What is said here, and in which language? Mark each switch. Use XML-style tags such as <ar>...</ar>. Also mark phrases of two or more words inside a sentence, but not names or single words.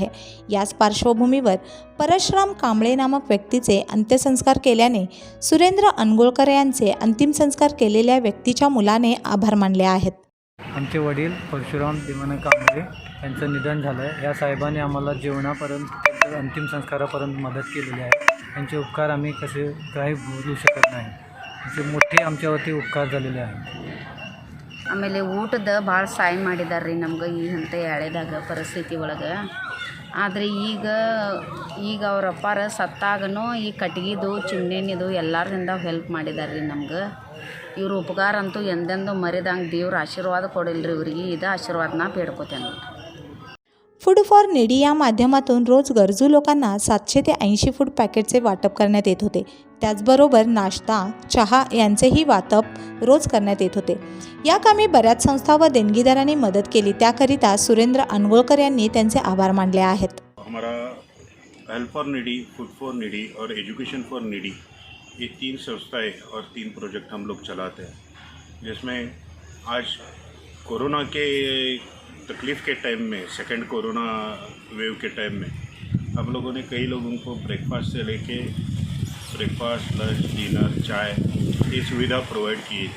<mr>याच पार्श्वभूमीवर परशुराम कांबळे नामक व्यक्तीचे अंत्यसंस्कार केल्याने सुरेंद्र अनगोळकर यांचे अंतिम संस्कार केलेल्या व्यक्तीच्या मुलाने आभार मानले आहेत. आमचे वडील परशुराम देवानंद कांबळे यांचं निधन झालं आहे. या साहेबांनी आम्हाला जेवणापर्यंत अंतिम संस्कारापर्यंत मदत केलेली आहे. यांचे उपकार आम्ही काही बोलू शकत नाही. असे मोठे आमच्यावरती उपकार झालेले आहेत.</mr> <kn>ಆಮೇಲೆ ಊಟದ ಭಾಳ ಸಹಾಯ ಮಾಡಿದ್ದಾರೆ ರೀ ನಮ್ಗೆ ಈ ಅಂಥ ಎಳೆದಾಗ ಪರಿಸ್ಥಿತಿ ಒಳಗೆ. ಆದರೆ ಈಗ ಅವ್ರ ಅಪ್ಪಾರ ಸತ್ತಾಗನೂ ಈ ಕಟ್ಗಿದು ಚಿಮ್ನೆನಿದು ಎಲ್ಲರಿಂದ ಹೆಲ್ಪ್ ಮಾಡಿದ್ದಾರೆ ರೀ ನಮ್ಗೆ. ಇವ್ರ ಉಪಕಾರ ಅಂತೂ ಎಂದೆಂದೂ ಮರಿದಂಗೆ ದೇವ್ರ ಆಶೀರ್ವಾದ ಕೊಡಿಲ್ರಿ ಇವ್ರಿಗೆ. ಇದು ಆಶೀರ್ವಾದನ ಬೇಡ್ಕೋತೇನೆ.</kn> <mr>फूड फॉर निडी या माध्यमातून रोज गरजू लोकांना 700 ते 80 फूड पॅकेटचे वाटप करण्यात येत होते. त्याचबरोबर नाश्ता, चहा यांचेही वाटप रोज करण्यात येत होते. या कामी बऱ्याच संस्था व देणगीदारांनी मदत केली. त्याकरिता सुरेंद्र अनगोळकर यांनी त्यांचे आभार मानले आहेत.</mr> <hi>हमारा हेल्प फॉर निडी, फूड फॉर निडी और एजुकेशन फॉर निडी, ये 3 संस्थाएं और 3 प्रोजेक्ट हम लोग चलाते हैं, जिसमें आज कोरोना के तकलीफ़ के टाइम में,</hi> <en>second corona wave</en> <hi>के टाइम में हम लोगों ने कई लोगों को ब्रेकफास्ट से लेके</hi> <en>breakfast, lunch, dinner,</en> <hi>चाय ये सुविधा प्रोवाइड की थी.</hi>